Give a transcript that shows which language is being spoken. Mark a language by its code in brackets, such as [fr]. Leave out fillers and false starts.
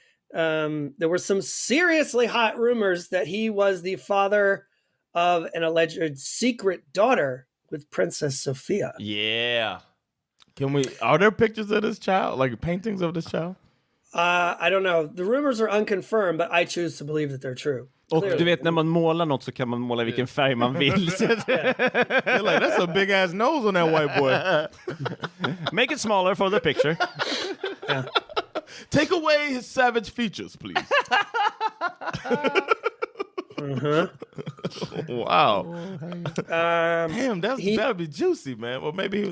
[en] There were some seriously hot rumors that he was the father of an alleged secret daughter with Princess Sophia. Yeah. Are there pictures of this child? Like paintings of this child? I don't know. The rumors are unconfirmed, but I choose to believe that they're true. [sv] Och [en] Clearly. [sv] du vet, när man målar något så kan man måla vilken färg man vill. [en] They're like, that's a big ass nose on that white boy. Make it smaller for the picture. Take away his savage features, please. Wow. Damn, that'd be juicy, man. Well, maybe he was...